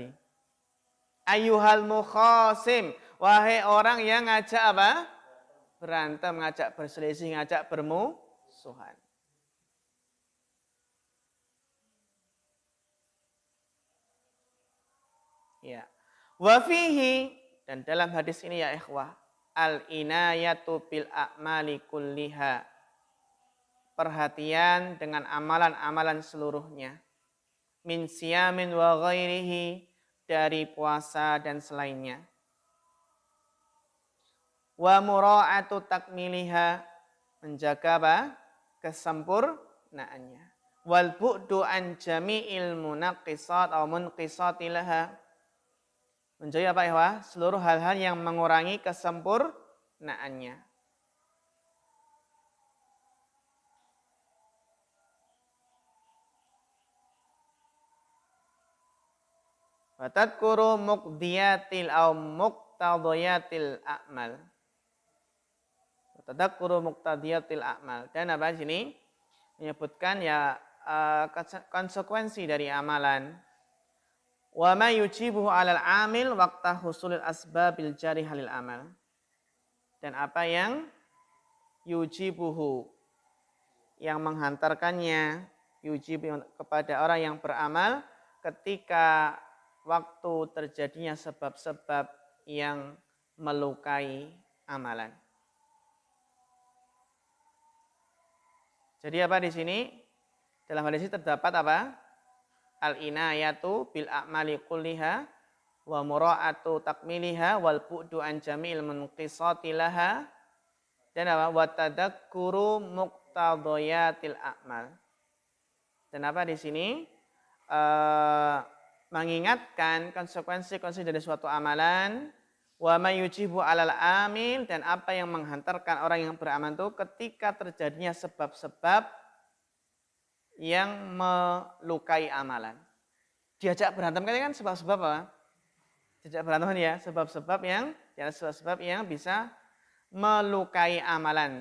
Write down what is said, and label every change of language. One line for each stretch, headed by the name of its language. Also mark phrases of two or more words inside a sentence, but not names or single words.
Arabic: أيها المخاصم,
Indonesian: wahai orang yang ngajak apa? Berantem, ngajak berselisih, ngajak bermusuhan. Ya.
Arabic: وفيه,
Indonesian: dan dalam hadis ini ya ikhwah,
Arabic: العناية بالأعمال كلها,
Indonesian: perhatian dengan amalan-amalan seluruhnya.
Arabic: من صيام وغيره,
Indonesian: dari puasa dan selainnya.
Arabic: ومراعاة تكميلها,
Indonesian: menjaga apa? Kesempurnaannya.
Arabic: والبعد عن جميع المنقصات atau منقصات لها,
Indonesian: menjauhi apa ya? Seluruh hal-hal yang mengurangi kesempurnaannya.
Arabic: وتذكر مقتضيات أو مقتضيات الأعمال. وتذكر مقتضيات الأعمال.
Indonesian: Dan apa di sini? Menyebutkan ya konsekuensi dari amalan.
Arabic: وما يوجبه على العامل وقت حصول الأسباب الجارحة للعمل.
Indonesian: Dan apa yang yujibuhu, yang menghantarkannya, yujibu, kepada orang yang beramal ketika waktu terjadinya sebab-sebab yang melukai amalan. Jadi apa di sini? Dalam hadis ini terdapat apa?
Arabic: العناية بالأعمال كلها ومراعاة تكميلها والبعد عن جميع المنقصات لها,
Indonesian: dan apa?
Arabic: وتذكر مقتضيات الأعمال.
Indonesian: Dan apa di sini? Mengingatkan konsekuensi-konsekuensi dari suatu amalan,
Arabic: وما يوجب على العامل,
Indonesian: dan apa yang menghantarkan orang yang beramal itu ketika terjadinya sebab-sebab yang melukai amalan. Diajak berantem kan sebab-sebab apa? Diajak berantem ya, sebab-sebab yang bisa melukai amalan.